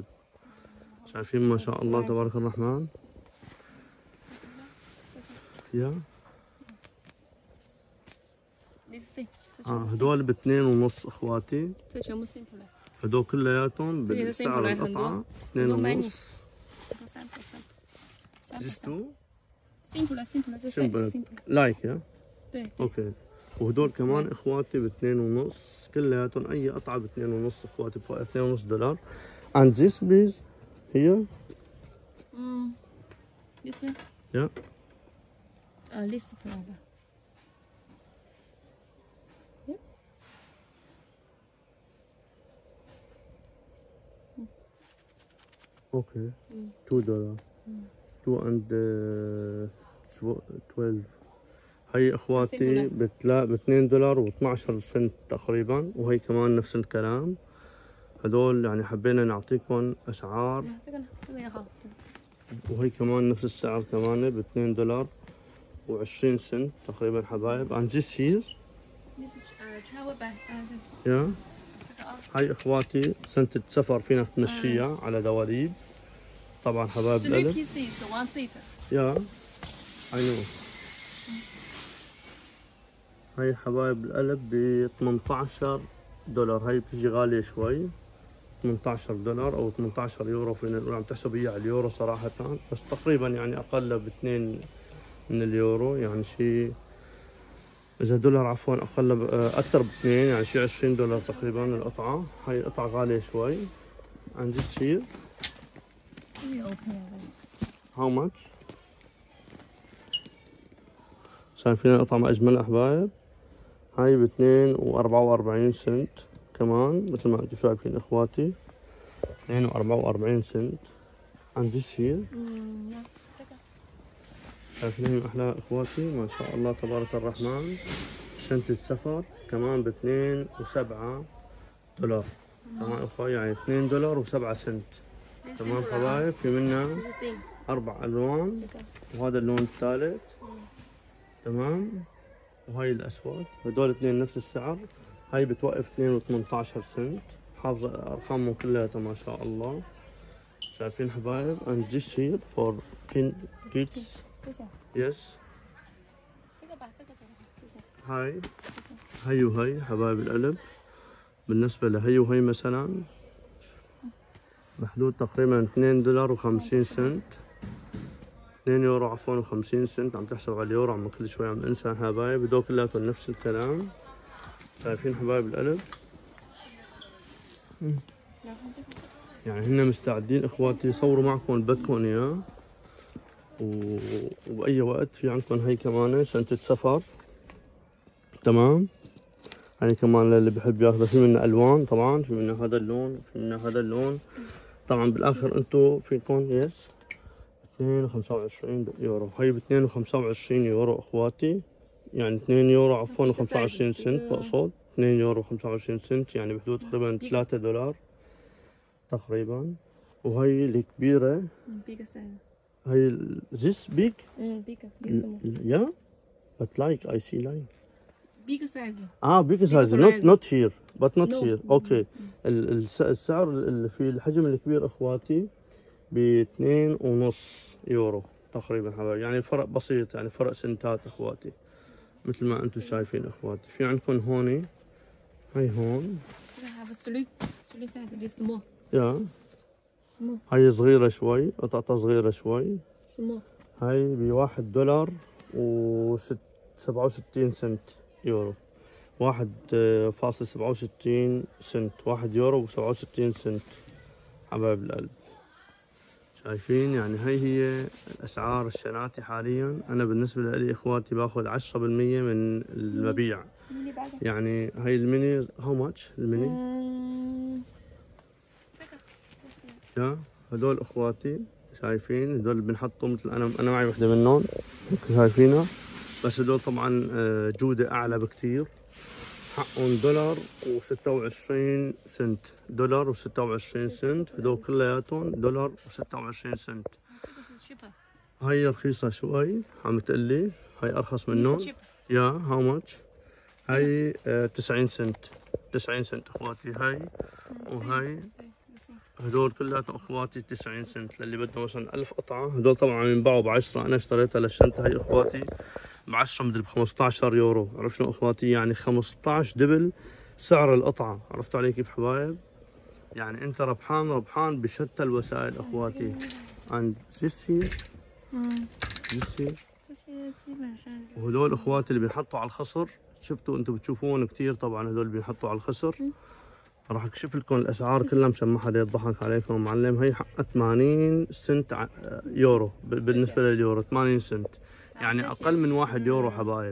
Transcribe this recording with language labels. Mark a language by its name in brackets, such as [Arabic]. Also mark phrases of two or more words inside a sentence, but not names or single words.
[Arabic] شايفين ما شاء الله تبارك الرحمن. يا هدول ب2.5 اخواتي. هدول كلياتهم بالسعر القطعة 2.5. [English] These two? Simple. Like yeah? [Arabic] اوكي. وهدول كمان اخواتي ب2.5 كلياتهم، اي قطعة ب2.5 اخواتي $2.5. [English] And this please here? This? Yeah. This problem. Okay. $2. 2 and 12. [Arabic] هي اخواتي $2 و12 سنت تقريبا، وهي كمان نفس الكلام. هدول يعني حبينا نعطيكم اسعار، وهي كمان نفس السعر كمان $2 و20 سنت تقريبا حبايب. [English] And this here? Yeah. [Arabic] هاي اخواتي سنتة سفر فينا تمشيها على دواليب. طبعا حبايب القلب. [English] 3 pieces, 1 seat. يا I know. [Arabic] هاي حبايب القلب $18. هاي بتجي غالية شوي، $18 او 18 يورو فينا نقول. عم تحسب هي على اليورو صراحة، بس تقريبا يعني اقل ب2 من اليورو، يعني شيء اذا دولار عفوا اقل اكثر ب2، يعني شيء $20 تقريبا القطعة. هاي قطعة غالية شوي. And this here? How much? شايفين القطعة ما اجمل احبايب. هاي ب2.44 سنت كمان مثل ما انتم شايفين اخواتي، 2.44 سنت. And this here? شايفين احلى اخواتي ما شاء الله تبارك الرحمن. شنطة سفر كمان ب2.7 دولار. تمام اخوي، يعني $2.07 سنت. تمام حبايب. في منها 4 الوان، وهذا اللون الثالث تمام، وهاي الاسود. هدول اثنين نفس السعر هاي بتوقف 2 و18 سنت. حافظة ارقامهم كلياتها ما شاء الله. شايفين حبايب؟ [English] and this here for kids. [Chinese] 这些， [English] yes. [Chinese] 这个吧，这个这些， [Arabic] هاي هي وهي حبايب القلب. بالنسبة لهي وهي مثلا بحدود تقريبا 2 دولار و50 سنت. 2 يورو عفوا و50 سنت. عم تحسب على اليورو، عم كل شوي عم انسى حبايب. هدول كلياتهم نفس الكلام. شايفين حبايب القلب؟ [Chinese] 然后这个， [Arabic] يعني هن مستعدين اخواتي يصوروا معكم اللي بدكم اياه، وبأي وقت. في عندكم هي كمان شنطة سفر، تمام. هي كمان للي بحب ياخذها. في منها الوان طبعا، في منها هذا اللون، في منها هذا اللون. طبعا بالاخر انتم فيكم يس 2.25 يورو. هي ب 2.25 يورو اخواتي، يعني 2 يورو عفوا و25 سنت بقصد. 2 يورو و25 سنت، يعني بحدود تقريبا 3 دولار تقريبا. وهي الكبيرة، [English] big size， هي this big big small， yeah but like I see like big size， big size price. not here but not No. here اوكي. [Arabic] السعر اللي في الحجم الكبير اخواتي ب 2.5 يورو تقريبا حبايبي. يعني فرق بسيط، يعني فرق سنتات اخواتي مثل ما انتم شايفين اخواتي. في عندكم هوني، هي هون [English] 这个 have three size， this small يا small [Arabic] هي صغيرة شوي، قطعتها صغيرة شوي. [English] small، [Arabic] هاي ب1 دولار و67 سنت يورو. 1.67 سنت، 1 يورو و67 سنت حبايب القلب. شايفين؟ يعني هي الأسعار الشناتي حاليا. أنا بالنسبة لي إخواتي باخذ 10% من المبيع. [English] mini bag， [Arabic] يعني هاي الميني [English] how much [Arabic] الميني؟ [Chinese] 这个这是 [Arabic] يا هدول إخواتي شايفين؟ هدول اللي بنحطوا مثل أنا معي وحدة منهم شايفينها. بس هدول طبعا جودة أعلى بكتير. حقهم دولار و26 سنت. دولار و26 سنت. هدول كلياتهم دولار و26 سنت. [Chinese] 这个是 cheaper， [Arabic] هاي رخيصة شوي عم تقلي. هاي أرخص [English] this [Arabic] منهم. [English] cheap، [Arabic] يا [English] how much? [Arabic] هاي 90 سنت. 90 سنت إخواتي هاي. وهاي [Chinese] 对这个是 [Arabic] هدول كلياتهم اخواتي 90 سنت للي بده مثلا 1000 قطعه. هدول طبعا عم ينباعوا ب10. انا اشتريتها للشنطه هي اخواتي ب10 مدري ب15 يورو. عرفت شلون اخواتي؟ يعني 15 دبل سعر القطعه. عرفتوا علي كيف حبايب؟ يعني انت ربحان ربحان بشتى الوسائل اخواتي. عند سيسي سيسي [Chinese] 这些基本上 [Arabic] وهدول اخواتي اللي بينحطوا على الخصر. شفتوا انتم بتشوفون كثير طبعا هدول اللي بينحطوا على الخصر. راح اكشف لكم الاسعار كلها مشان ما حدا يضحك عليكم معلم. هي حقها 80 سنت يورو. بالنسبه لليورو 80 سنت، يعني اقل من 1 يورو حبايب.